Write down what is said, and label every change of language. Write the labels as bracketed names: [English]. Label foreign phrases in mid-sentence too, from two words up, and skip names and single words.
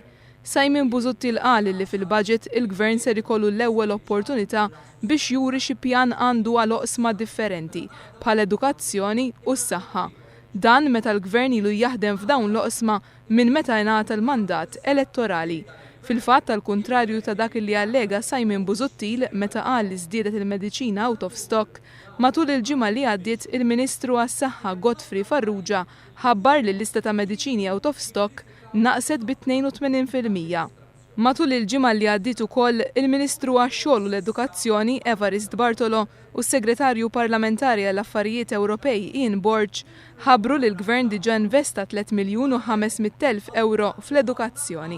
[Maltese] Simon Busuttil qal li fil-budget il-gvern ser ikollu l-ewwel opportunità biex juri xi pjan għandu għal oqsma differenti bħal edukazzjoni u s-saħħa. Dan meta l-gvern ilu jaħdem f'dawn l-oqsma minn meta jingħata l-mandat elettorali. Fil-fatt tal-kuntrarju ta' dak li allega Simon Busuttil meta qal li żdiedet il-mediċina [English] out of stock, [Maltese] matul il-ġimgħa li għaddiet il-Ministru għas-Saħħa Godfrey Farrugia ħabbar li l-lista ta' mediċini [English] out of stock [Maltese] naqset b'82%. Matul il-ġimgħa li għaddiet ukoll il-Ministru għax-Xogħol u l-Edukazzjoni Evarist Bartolo u s-Segretarju Parlamentari għall-Affarijiet Ewropej Ian Borg ħabbru li l-Gvern diġà investa 3,500,000 euro fl-edukazzjoni.